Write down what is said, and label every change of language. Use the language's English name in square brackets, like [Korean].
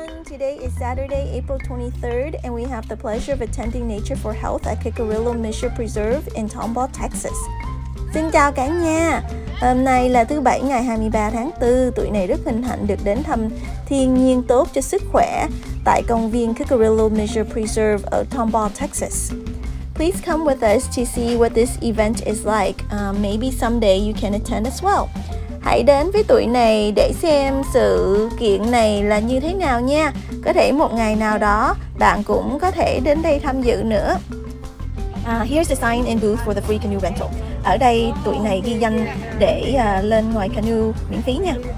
[English] Today is Saturday, April 23rd, and we have the pleasure of attending Nature for Health at Kickerillo-Mischer Preserve in Tomball, Texas. [Vietnamese] Xin chào cả nhà. Hôm nay là thứ Bảy ngày 23 tháng 4. Tụi này rất hân hạnh được đến thăm thiên nhiên tốt cho sức khỏe tại công viên Kickerillo-Mischer Preserve ở Tomball, Texas. [English] Please come with us to see what this event is like. Maybe someday you can attend as well. [Vietnamese] Hãy đến với tụi này để xem sự kiện này là như thế nào nha. Có thể một ngày nào đó bạn cũng có thể đến đây tham dự nữa. [English] Here's the sign and booth for the free canoe rental. [Vietnamese] Ở đây tụi này ghi danh để lên ngoài canoe miễn phí nha.